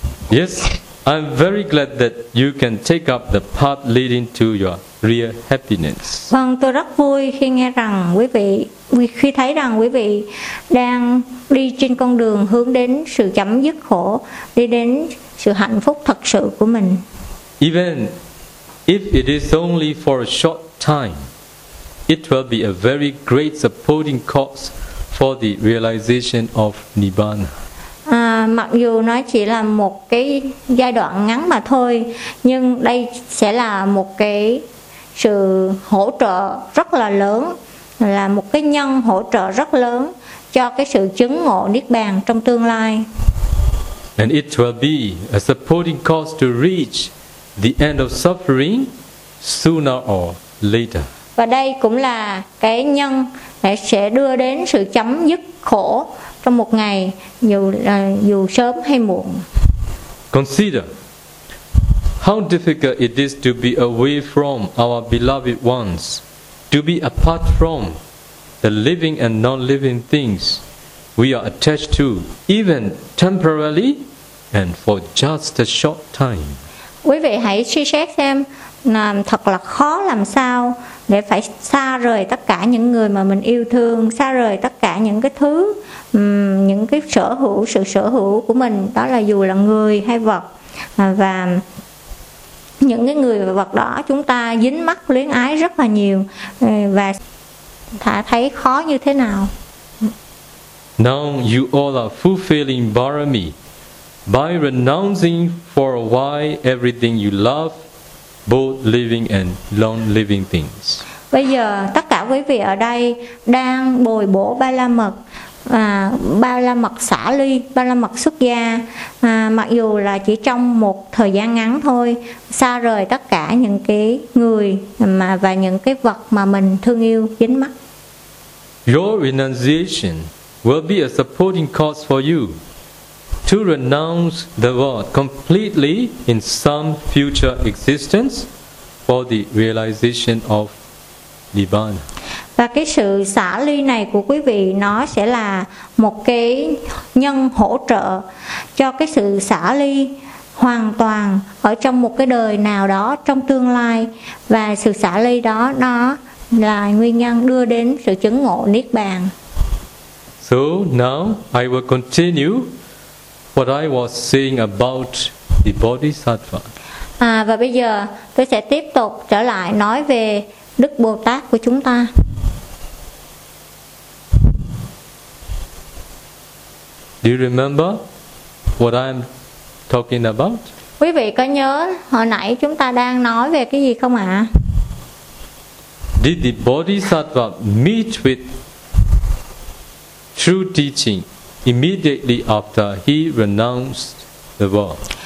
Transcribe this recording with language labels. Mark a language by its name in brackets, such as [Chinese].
[English] Yes, I'm very glad that you can take up the path leading to your real happiness. [Vietnamese] Vâng, tôi rất vui khi nghe rằng quý vị, khi thấy rằng quý vị đang đi trên con đường hướng đến sự chấm dứt khổ, đi đến sự hạnh phúc thật sự của mình. [English] Even if it is only for a short time, it will be a very great supporting cause for the realization of Nibbana. [Vietnamese] Mặc dù nó chỉ là một cái giai đoạn ngắn mà thôi, nhưng đây sẽ là một cái sự hỗ trợ rất là lớn, là một cái nhân hỗ trợ rất lớn cho cái sự chứng ngộ Niết Bàn trong tương lai. [English] And it will be a supporting cause to reach the end of suffering sooner or later. [Vietnamese] Và đây cũng là cái nhân sẽ đưa đến sự chấm dứt khổ trong một ngày, dù sớm hay muộn. [English] Consider how difficult it is to be away from our beloved ones, to be apart from the living and non-living things we are attached to, even temporarily and for just a short time. [Vietnamese] Quý vị hãy suy xét xem, thật là khó làm sao để phải xa rời tất cả những người mà mình yêu thương, xa rời tất cả những cái thứ, những cái sở hữu, sự sở hữu của mình, đó là dù là người hay vật, và những cái người và vật đó chúng ta dính mắc luyến ái rất là nhiều, và thả thấy khó như thế nào. [English] Now you all are fulfilling barami by renouncing for a while everything you love, both living and non-living things. [Vietnamese] Bây giờ tất cả quý vị ở đây đang bồi bổ ba la mật, ba la mật xả ly, ba la mật xuất gia, mặc dù là chỉ trong một thời gian ngắn thôi, xa rời tất cả những cái người mà và những cái vật mà mình thương yêu dính mắc. [English] Your renunciation will be a supporting cause for you to renounce the world completely in some future existence for the realization of Nibbana. [Vietnamese] Và cái sự xả ly này của quý vị nó sẽ là một cái nhân hỗ trợ cho cái sự xả ly hoàn toàn ở trong một cái đời nào đó trong tương lai, và sự xả ly đó nó là nguyên nhân đưa đến sự chứng ngộ Niết Bàn. [English] So now I will continue what I was saying about the Bodhisattva. [Vietnamese] À, và bây giờ tôi sẽ tiếp tục trở lại nói về Đức Bồ Tát của chúng ta. [English] Do you remember what I'm talking about? [Vietnamese] Quý vị có nhớ hồi nãy chúng ta đang nói về cái gì không ạ? [English] Did the Bodhisattva meet with true teaching immediately after he renounced the world?